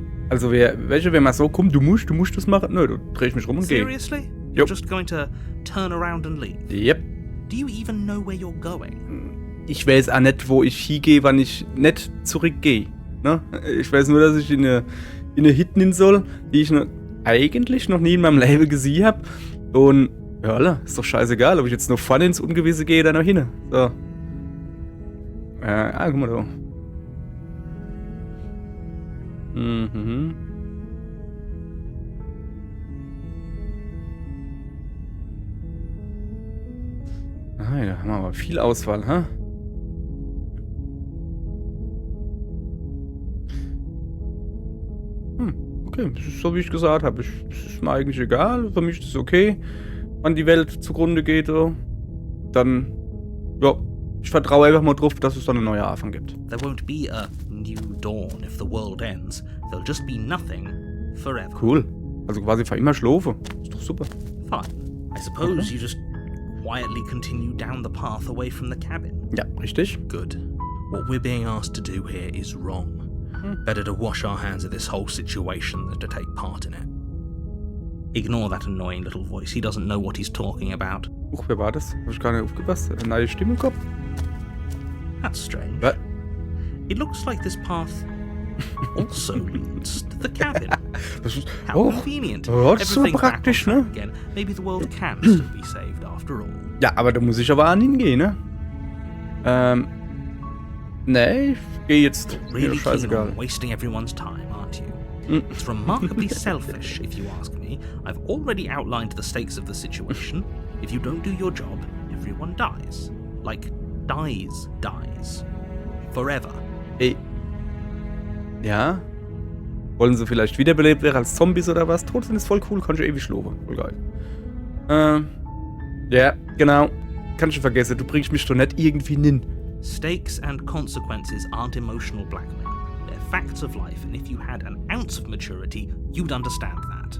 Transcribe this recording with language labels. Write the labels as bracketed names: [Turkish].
[German] Also wenn man so kommt, du musst das machen? Nö, du dreh ich mich rum und geh. [English] Seriously? You're Yep. just going to turn around and leave? Yep. Do you even know where you're going? [German] Ich weiß auch nicht, wo ich hingehe, wann ich nicht zurückgehe. Ne? Ich weiß nur, dass ich in eine Hütte hin soll, die ich eigentlich noch nie in meinem Leben gesehen habe. Und ja, ist doch scheißegal, ob ich jetzt noch vorne ins Ungewisse gehe oder noch hin. So. Guck mal da. Mhm. Ah, ja, haben wir aber viel Auswahl, ha? Okay, das ist so, wie ich gesagt habe. Das ist mir eigentlich egal. Für mich ist es okay, wann die Welt zugrunde geht. So. Dann, ja, ich vertraue einfach mal drauf, dass es dann einen neuen Anfang gibt. [English] There won't be a new dawn if the world ends. There'll just be nothing forever. Cool. [German] Also quasi für immer schlafen. Ist doch super. [English] Fine. I suppose you just quietly continue down the path away from the cabin. [German] Ja, richtig. [English] Good. What we're being asked to do here is wrong. Better to wash our hands of this whole situation than to take part in it. Ignore that annoying little voice. He doesn't know what he's talking about. [German] Wer war das? Hab ich gar nicht aufgepasst. Eine neue Stimme im Kopf? [English] That's strange. [German] Was? [English] It looks like this path also leads to the cabin. How convenient. [German] Oh, das ist so [English] Everything's back on [German] praktisch, [English] track [German] ne? [English] again. Maybe the world can still be saved after all. [German] Ja, aber da muss ich aber an hingehen, ne? Nee, ich gehe jetzt. [English] Really [German] Ja, scheißegal. [English] keen on wasting everyone's time, aren't you? It's remarkably selfish, if you ask me. I've already outlined the stakes of the situation. If you don't do your job, everyone dies. Like, dies. Forever. [German] Ey. Ja? Wollen sie vielleicht wiederbelebt werden als Zombies oder was? Tot sind ist voll cool, kann ich ewig schlafen. Voll geil. Ja, genau. Kann ich vergessen, du bringst mich doch nicht irgendwie hin. [English] Stakes and consequences aren't emotional blackmail. They're facts of life, and if you had an ounce of maturity, you'd understand that.